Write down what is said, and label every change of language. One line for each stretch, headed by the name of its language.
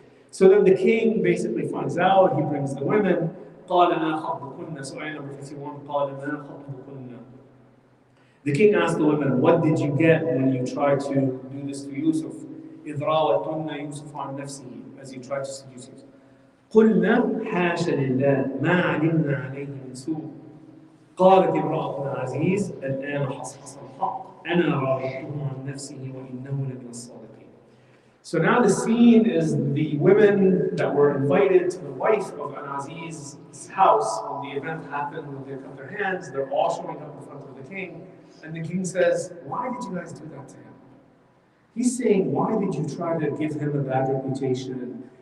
English: So then the king basically finds out, he brings the women.
Arabic: قال ما خطبكن.
English: So ayah number 51,
Arabic: قال ما خطبكن.
English: The king asked the women, "What did you get when you tried to do this to Yusuf?"
Arabic: إذ راوتن يوسف عن نفسه,
English: as you tried to seduce Yusuf.
Arabic: قلنا حاشا لله ما علمنا عليه من سوء. قالت امرأة العزيز الآن حصحص الحق أنا راودته عن نفسه وإنه لمن الصادقين.
English: So now the scene is the women that were invited to the wife of An-Aziz's house when the event happened, when they cut their hands, they're all showing up in front of the king. And the king says, why did you guys do that to him? He's saying, why did you try to give him a bad reputation?